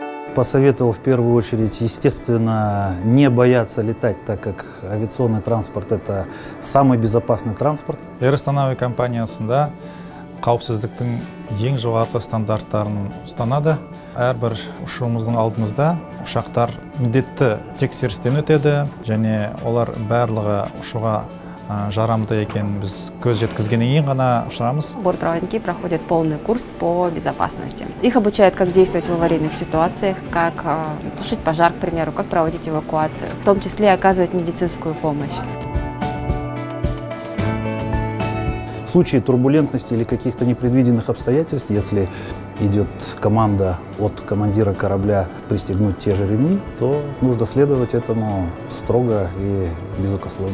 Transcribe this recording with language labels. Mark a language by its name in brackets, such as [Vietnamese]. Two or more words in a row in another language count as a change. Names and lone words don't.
[Russian] посоветовал в первую очередь, естественно, не бояться летать, так как авиационный транспорт – это самый безопасный транспорт. [Kazakh] Air Astana компаниясында қауіпсіздіктің ең жоғарғы стандарттарын ұстанады. Әрбір ұшуымыздың алдымызда ұшақтар міндетті тексерістен өтеді, және олар барлығы ұшуға жарамды екенін біз көз жеткізгеннен кейін ғана ұшырамыз. [Russian] Бортпроводники проходят полный курс по безопасности. Их обучают, как действовать в аварийных ситуациях, как тушить пожар, к примеру, как проводить эвакуацию, в том числе и оказывать медицинскую помощь. В случае турбулентности или каких-то непредвиденных обстоятельств, если идет команда от командира корабля пристегнуть те же ремни, то нужно следовать этому строго и безукословно.